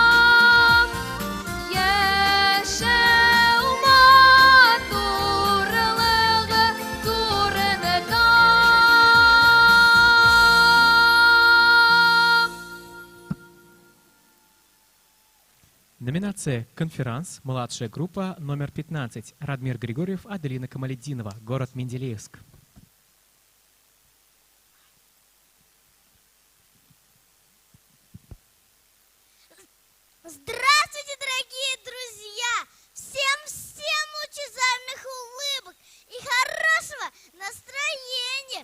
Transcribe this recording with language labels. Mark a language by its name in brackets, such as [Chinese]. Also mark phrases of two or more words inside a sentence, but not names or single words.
[Tatar] Яшәү матурлыгы турында. [Russian] Номинация «Конферанс», младшая группа номер 15, Радмир Григорьев, Аделина Камалетдинова, город Менделеевск. Здравствуйте, дорогие друзья! Всем лучезарных улыбок и хорошего настроения!